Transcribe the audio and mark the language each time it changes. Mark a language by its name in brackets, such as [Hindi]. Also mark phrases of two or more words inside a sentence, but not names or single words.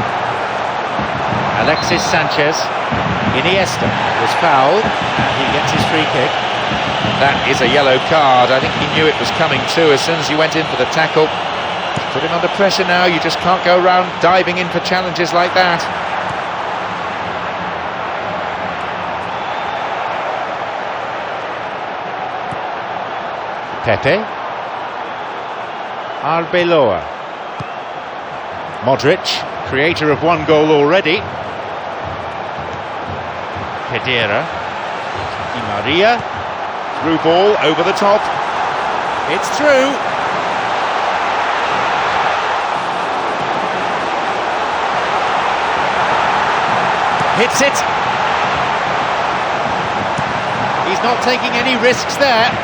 [English] Alexis Sanchez. Iniesta was fouled, and he gets his free kick. That is a yellow card. I think he knew it was coming too as soon as he went in for the tackle. Put him under pressure now. You just can't go around diving in for challenges like that. Pepe. Arbeloa. Modric, creator of one goal already. Khedira. Di Maria. Through ball, over the top. It's through. Hits it. He's not taking any risks there.